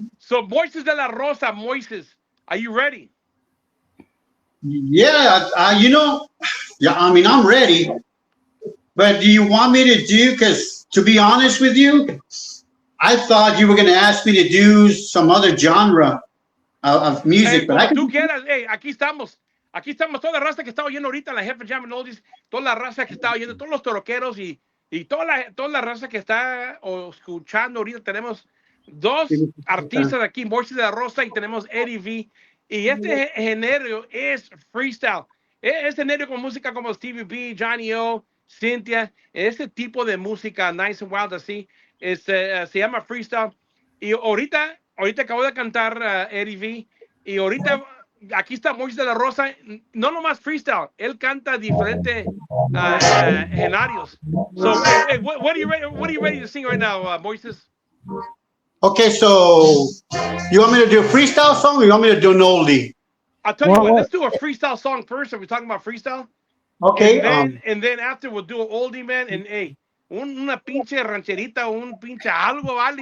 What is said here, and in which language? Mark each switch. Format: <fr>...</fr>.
<en>So Moiseis de la Rosa, Moises, are you ready? Yeah, I mean, I'm ready. But do you want me to do, because to be honest with you, I thought you were going to ask me to do some other genre of music. But</en> <es>tú quieras, aquí estamos. Aquí estamos toda la raza que está oyendo ahorita, la Jefe Jam and Oldies, toda la raza que está oyendo, todos los toroqueros y Y toda la raza que está escuchando ahorita, tenemos dos artistas aquí, Moiseis de la Rosa y tenemos Eddie V. Y este género es freestyle. Este género con música como Stevie B, Johnny O, Cynthia, este tipo de música</es> <en>nice and wild</en> <es>así, se llama freestyle. Y ahorita acabo de cantar Eddie V. Y ahorita aquí está Moiseis de la Rosa, no nomás freestyle, él canta diferentes escenarios.</es> <en>So, what are you ready to sing right now, Moiseis? Okay, so you want me to do a freestyle song or you want me to do an oldie? I'll tell you what, let's do a freestyle song first. Are we talking about freestyle? Okay. And then after we'll do an oldie, man. And hey,</en> <es>una pinche rancherita, un pinche algo, vale.</es>